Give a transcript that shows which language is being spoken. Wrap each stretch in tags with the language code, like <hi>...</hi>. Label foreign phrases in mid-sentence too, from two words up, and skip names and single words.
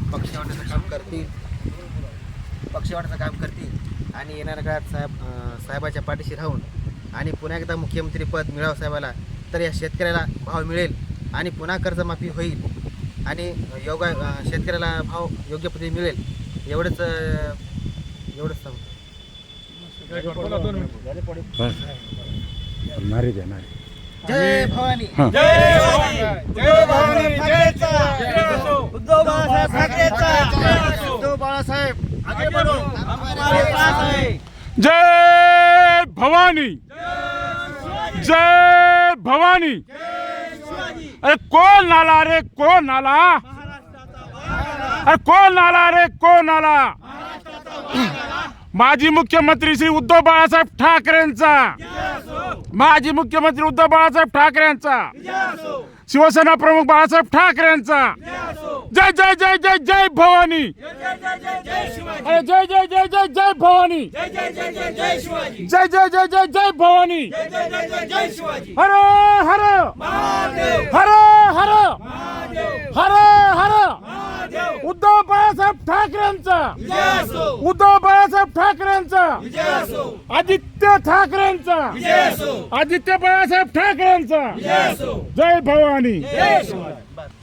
<mr>पक्षवाढीचं काम करतील आणि येणाऱ्या काळात साहेबाच्या पाठीशी राहून आणि पुन्हा एकदा मुख्यमंत्रीपद मिळावं साहेबाला तर या शेतकऱ्याला भाव मिळेल आणि पुन्हा कर्जमाफी होईल आणि शेतकऱ्याला भाव योग्य पद्धतीने मिळेल एवढंच सांगतो। जय भवानी जय भवानी उद्धव बाळासाहेब ठाकरेचा उद्धव बाळासाहेब</mr> <hi>आगे बढ़ो हमारे पास है।</hi> <mr>जय भवानी जय भवानी। अरे कौन नाला रे कौन नाला, अरे कौन नाला रे कौन नाला। माजी मुख्यमंत्री श्री उद्धव बाळासाहेब ठाकरेंचा, माजी मुख्यमंत्री उद्धव बाळासाहेब ठाकरेंचा, शिवसेना प्रमुख बाळासाहेब ठाकरेंचा जय जय जय जय जय भवानी अरे जय जय जय जय जय भवानी जय जय जय जय जय भवानी हर हर हर हर हर हर उद्धव बाळासाहेब ठाकरेंचा उद्धव बाळासाहेब ठाकरेंचा आदित्य ठाकरेंचा आदित्य बाळासाहेब ठाकरेंचा जय भवानी</mr>